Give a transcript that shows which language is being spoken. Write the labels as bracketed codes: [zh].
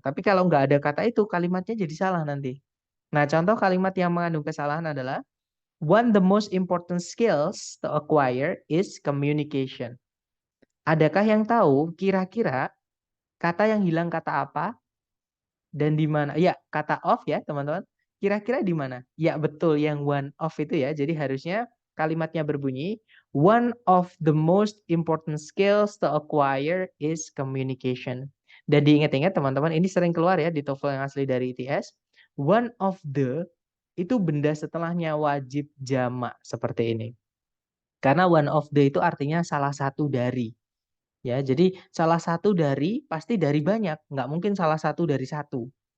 [id] Tapi kalau nggak ada kata itu, kalimatnya jadi salah nanti. Nah, contoh kalimat yang mengandung kesalahan adalah [en] one the most important skills to acquire is communication. [id] Adakah yang tahu kira-kira kata yang hilang kata apa dan di mana? Ya, kata of ya, teman-teman. Kira-kira di mana? Ya, betul yang one of itu ya. Jadi harusnya kalimatnya berbunyi [en] one of the most important skills to acquire is communication. [id] Dan diingat-ingat teman-teman, ini sering keluar ya di TOEFL yang asli dari ITS. One of the itu benda setelahnya wajib jamak seperti ini. Karena one of the itu artinya salah satu dari. Ya, jadi salah satu dari pasti dari banyak, nggak mungkin salah satu dari satu.